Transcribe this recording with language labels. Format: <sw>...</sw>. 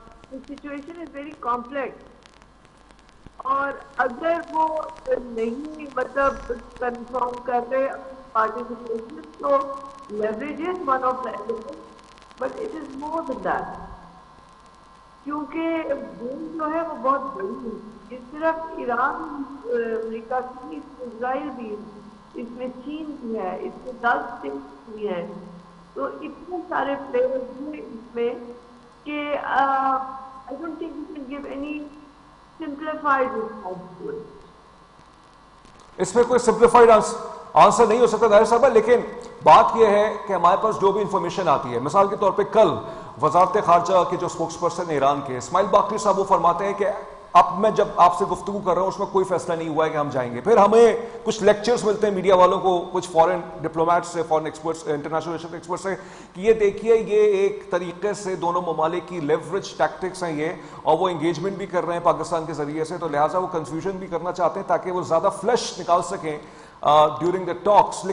<en>The situation is very complex,</en> <ur>اور اگر وہ نہیں مطلب کنفرم کر رہے</ur> <en>participation تو leverage is one of the elements, but it is more than that.</en> <ur>کیونکہ گیم جو ہے وہ بہت بڑی ہے. اس صرف ایران امریکہ کی, اسرائیل بھی, اس میں چین بھی ہے, اس میں 10 اسٹیٹس بھی ہیں. تو اتنے سارے پلیئرز ہیں اس میں کہ</ur> <en>I don't think you can give any simplified response to it.</en> <ur>اس میں کوئی سمپلیفائڈ آنسر نہیں ہو سکتا ظاہر صاحب, لیکن بات یہ ہے کہ ہمارے پاس جو بھی انفارمیشن آتی ہے, مثال کے طور پہ کل وزارت خارجہ کے جو اسپوکس پرسن ایران کے اسماعیل باقری صاحب وہ فرماتے ہیں کہ اب میں جب آپ سے گفتگو کر رہا ہوں اس میں کوئی فیصلہ نہیں ہوا ہے کہ ہم جائیں گے. پھر ہمیں کچھ لیکچرز ملتے ہیں میڈیا والوں کو, کچھ فورن ڈپلومیٹ سے, فورن ایکسپرٹس, انٹرنیشنل ریلیشن ایکسپرٹ سے, کہ یہ دیکھیے یہ ایک طریقے سے دونوں ممالک کی لیوریج ٹیکٹکس ہیں یہ, اور وہ انگیجمنٹ بھی کر رہے ہیں پاکستان کے ذریعے سے. تو لہٰذا وہ کنفیوژن بھی کرنا چاہتے ہیں تاکہ وہ زیادہ فلیش نکال سکیں</ur> <en>During the talks.</en>